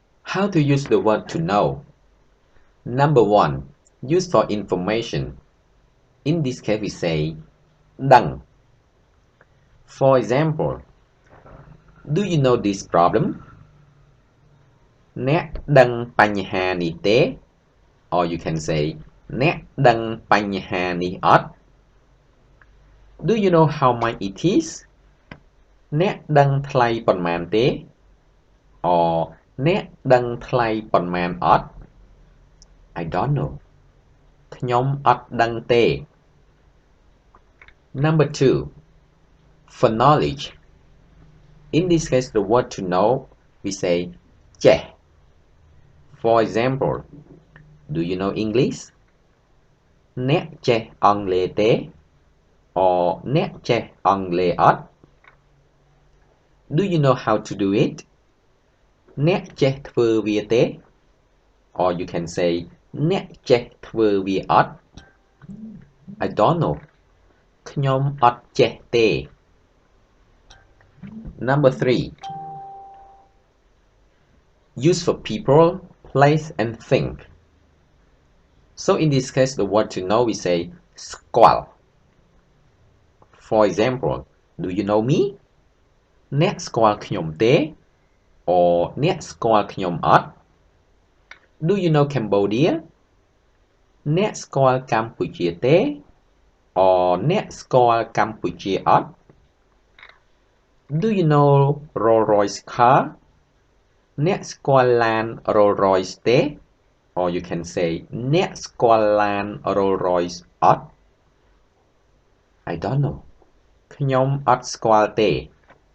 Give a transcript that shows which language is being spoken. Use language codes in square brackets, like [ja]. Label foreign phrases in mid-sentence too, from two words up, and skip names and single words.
[en] How to use the word to know? Number 1. Use for information. In this case, we say "Dang." For example, do you know this problem? [km] អ្នកដឹងបញ្ហានេះទេ? [en] Or you can say [km] អ្នកដឹងបញ្ហានេះអត់? [en] Do you know how much it is? [km] អ្នកដឹងថ្លៃប៉ុន្មានទេ? Or អ្នកដឹងថ្លៃប៉ុន្មានអត់? [en] I don't know. [km] ខ្ញុំអត់ដឹងទេ Number 2. [en] For knowledge. In this case, the word to know, we say ចេះ For example, do you know English? [km] អ្នកចេះអង់គ្លេសទេ? Or អ្នកចេះអង់គ្លេសអត់? [en] Do you know how to do it? [km] អ្នកចេះធ្វើវាទេ? [en] Or you can say [km] អ្នកចេះធ្វើវាអត់? [en] I don't know. [km] ខ្ញុំអត់ចេះទេ Number 3. [en] Use for people, place and think. So in this case, the word to know, we say ស្គាល់ For example, do you know me? [km] អ្នកស្គាល់ខ្ញុំទេ? Or អ្នកស្គាល់ខ្ញុំអត់? [en] Do you know Cambodia? [km] អ្នកស្គាល់កម្ពុជាទេ? Or អ្នកស្គាល់កម្ពុជាអត់? [en] Do you know Rolls-Royce car? [km] អ្នកស្គាល់ឡាន Rolls-Royce ទេ? [en] Or you can say [km] អ្នកស្គាល់ឡាន Rolls-Royce អត់? [en] I don't know. [km] ខ្ញុំអត់ស្គាល់ទេ